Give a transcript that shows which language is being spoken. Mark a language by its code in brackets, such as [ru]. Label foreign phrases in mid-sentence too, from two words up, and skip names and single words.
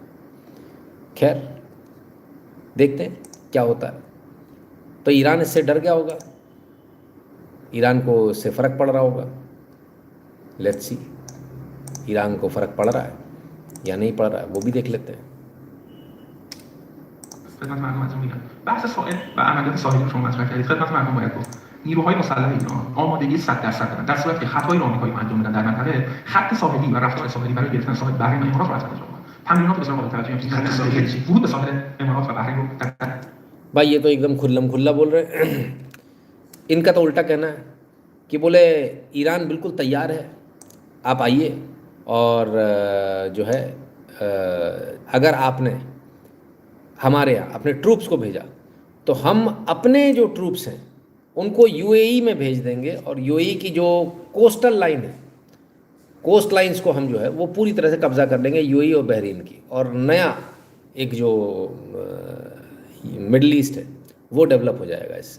[hi] खैर देखते हैं क्या होता है। तो ईरान इससे डर गया होगा, ईरान को इससे फ़र्क पड़ रहा होगा। [en] let's see [hi] ईरान को फ़र्क पड़ रहा है या नहीं पड़ रहा है, वो भी देख लेते हैं। [fa] خدمت معلوماتتون میگم بحث سائل و عملیات ساحلی رو شما مطرح کردید. خدمت مردم باید گفت نیروهای مسلح ایران آمادگی 100% دارن، در صورتی که خطای آمریکایی رو انجام میدن در منطقه، خط ساحلی و رفتار ساحلی برای گرفتن ساحل بحرین و امارات رو حتما انجام میدن. تمرینات بسیار قابل توجهی همچنین خط ساحلی ورود به ساحل امارات و بحرین رو در [hi] भाई ये तो एकदम खुल्लम खुल्ला बोल रहे हैं। इनका तो उल्टा कहना है कि बोले ईरान बिल्कुल तैयार है, आप आइए, और जो है अगर आपने हमारे यहाँ अपने ट्रूप्स को भेजा तो हम अपने जो ट्रूप्स हैं उनको UAE में भेज देंगे, और UAE की जो [en] coastal line [hi] है, [en] coast lines [hi] को हम जो है वो पूरी तरह से कब्ज़ा कर लेंगे, UAE और बहरीन की, और नया एक जो मिडल ईस्ट है वो डेवलप हो जाएगा इससे।